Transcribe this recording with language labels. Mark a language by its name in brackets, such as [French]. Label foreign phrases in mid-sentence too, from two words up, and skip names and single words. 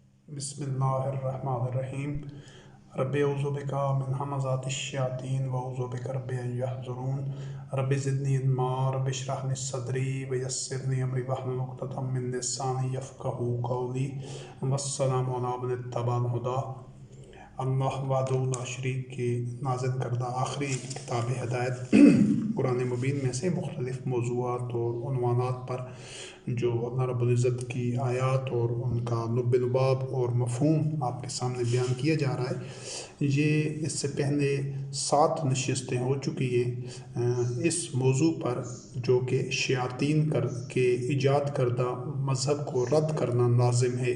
[Arabic] بسم الله الرحمن الرحيم۔ رب أعوذ بك من همزات الشياطين وأعوذ بك رب أن يحضرون. رب زدني علما رب اشرح لي صدري ويسرني أمري واحلل عقدة من لساني يفقهوا قولي. والسلام على من اتبع الهدى. الله وحده لا شريك [Urdu] کے نازل کردہ آخری کتاب ہدایت قرآن مبین میں سے مختلف موضوعات اور عنوانات پر جو اللہ رب العزت کی آیات اور ان کا لب لباب اور مفہوم آپ کے سامنے بیان کیا جا رہا ہے. یہ اس سے پہلے 7 نشستیں ہو چکی ہیں اس موضوع پر، جو کہ شیاطین کے ایجاد کردہ مذہب کو رد کرنا لازم ہے.